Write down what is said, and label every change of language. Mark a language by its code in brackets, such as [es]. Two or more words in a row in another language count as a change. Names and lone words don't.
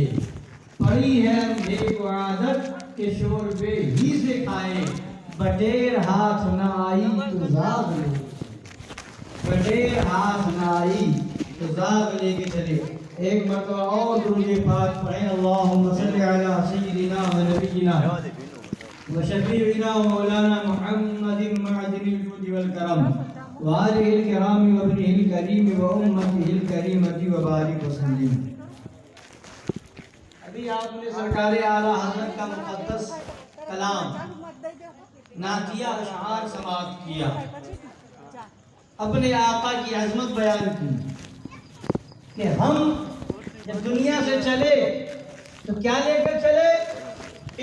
[ur] پڑی ہے اندھے کو عادت کہ شوربے ہی سے کھائے، بٹیر ہاتھ نہ آئی تو زاغ لے، بٹیر ہاتھ نہ آئی تو زاغ لے کے چلے۔ ایک مرتبہ اور درود پاک پڑھیں، [ar] اللہم صلی علی سیدنا و نبینا و شفیعنا و مولانا محمد معدن الجود والکرم وآلہ الکرام و ابنہ الکریم و امتہ الکریمۃ و بارک وسلم۔ [ur] ابھی آپ نے سرکار اعلیٰ حضرت کا مقدس کلام نعتیہ اشعار سماعت کیا، اپنے آقا کی عظمت بیان کی کہ ہم جب دنیا سے چلے تو کیا لے کر چلے؟